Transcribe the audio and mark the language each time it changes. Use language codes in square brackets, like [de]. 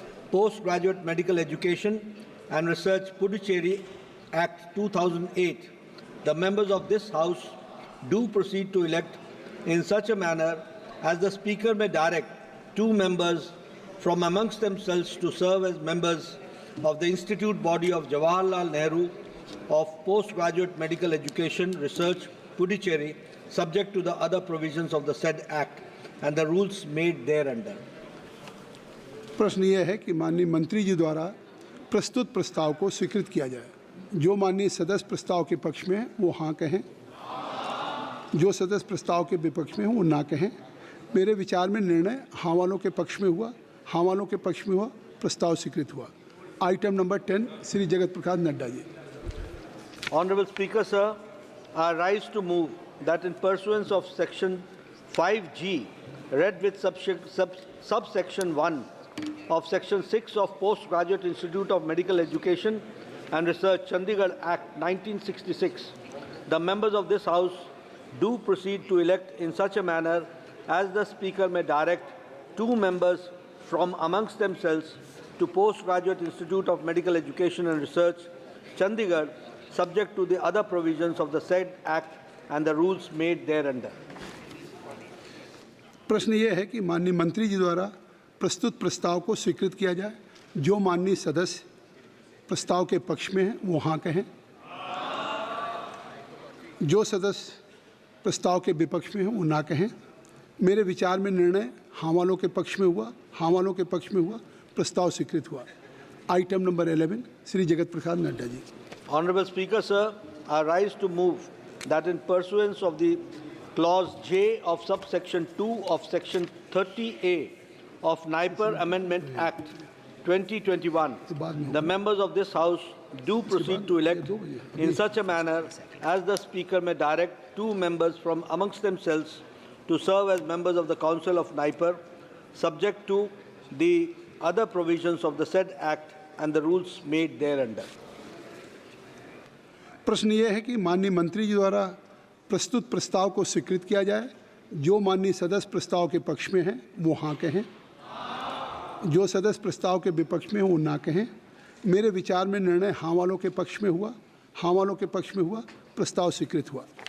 [en] Postgraduate Medical Education and Research, Puducherry Act 2008, the members of this House do proceed to elect in such a manner as the Speaker may direct 2 members from amongst themselves to serve as members of the Institute Body of Jawaharlal Nehru of Postgraduate Medical Education Research, Puducherry, subject to the other provisions of the said Act and the rules made thereunder. [hi] प्रश्न यह है कि माननीय मंत्री जी द्वारा प्रस्तुत प्रस्ताव को स्वीकृत किया जाए. जो माननीय सदस्य प्रस्ताव के पक्ष में हैं वो हाँ कहें, जो सदस्य प्रस्ताव के विपक्ष में हैं वो ना कहें. मेरे विचार में निर्णय हाँ वालों के पक्ष में हुआ. हाँ वालों के पक्ष में हुआ, प्रस्ताव स्वीकृत हुआ. Item number 10, Shri Jagat Prakash Nadda ji. [en] Honorable Speaker, sir, I rise to move that in pursuance of Section 5G, read with subsection 1 of Section 6 of Postgraduate Institute of Medical Education and Research, Chandigarh Act 1966, the members of this House do proceed to elect in such a manner as the Speaker may direct 2 members from amongst themselves to Postgraduate Institute of Medical Education and Research, Chandigarh, subject to the other provisions of the said Act and the rules made thereunder. [hi] प्रश्न यह है कि माननीय मंत्री जी द्वारा प्रस्तुत प्रस्ताव को स्वीकृत किया जाए. जो माननीय सदस्य प्रस्ताव के पक्ष में हैं वो हाँ कहें, जो सदस्य प्रस्ताव के विपक्ष में हैं वो ना कहें। मेरे विचार में निर्णय हाँ वालों के पक्ष में हुआ, हाँ वालों के पक्ष में हुआ, प्रस्ताव स्वीकृत हुआ। Item number 11, Shri Jagat Prasad Nadda ji. [en] Honorable Speaker, sir, I rise to move that in pursuance of the clause J of subsection 2 of section 30A of NIPER Amendment Act 2021, the members of this House do proceed to elect in such a manner as the Speaker may direct 2 members from amongst themselves to serve as members of the Council of NIPER, subject to the other provisions of the said Act and the rules made thereunder. [hi] प्रश्न ये है कि माननीय मंत्री जी द्वारा प्रस्तुत प्रस्ताव को स्वीकृत किया जाए। जो माननीय सदस्य प्रस्ताव के पक्ष में हैं वो हाँ कहें, जो सदस्य प्रस्ताव के विपक्ष में हैं वो ना कहें। मेरे विचार में निर्णय हाँ वालों के पक्ष में हुआ, हाँ वालों के पक्ष में हुआ, प्रस्ताव स्वीकृत हुआ।